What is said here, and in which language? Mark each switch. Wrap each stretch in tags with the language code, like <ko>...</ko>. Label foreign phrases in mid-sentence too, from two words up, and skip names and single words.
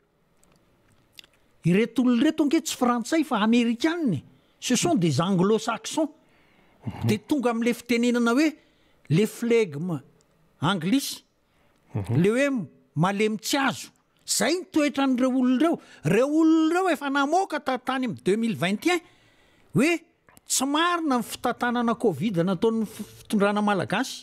<mg>ireto olona reto ange tsy frantsay fa amérikaniny</mg> <fr>ce sont des anglo-saxons</fr> <mg>de tonga am'le fitenenana hoe le flegme anglisy le hoe malemy tsy azo zay ny toetra n'ireo olona reo efa namoaka tany amin'ny 2021 hoe tsy marina ny fitantanana Covid nataon'ny fitondrana malagasy</mg>